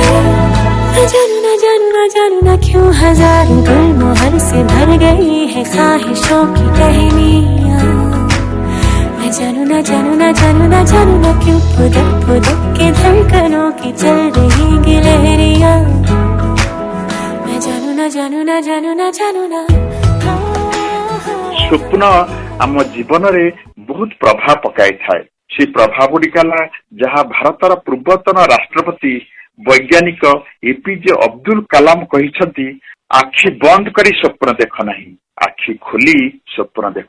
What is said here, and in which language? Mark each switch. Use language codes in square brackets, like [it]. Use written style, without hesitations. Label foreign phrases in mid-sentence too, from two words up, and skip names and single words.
[hi] मैं जानू ना क्यों हजारों गुलमोहर से भर गई है ख्वाहिशों की टहनियां। मैं जानू ना क्यों फुदक फुदक के धड़कनों की चल रही गिलहरियां। मैं जानू ना। [or] ସ୍ୱପ୍ନ ଆମ ଜୀବନରେ ବହୁତ ପ୍ରଭାବ ପକାଇଥାଏ। ସେ ପ୍ରଭାବ ଗୁଡ଼ିକ ହେଲା ଯାହା ଭାରତର ପୂର୍ବତନ ରାଷ୍ଟ୍ରପତି ବୈଜ୍ଞାନିକ ଏପିଜେ ଅବଦୁଲ କାଲାମ କହିଛନ୍ତି, ଆଖି ବନ୍ଦ କରି ସ୍ୱପ୍ନ ଦେଖ ନାହିଁ, ଆଖି ଖୋଲି ସ୍ୱପ୍ନ ଦେଖ।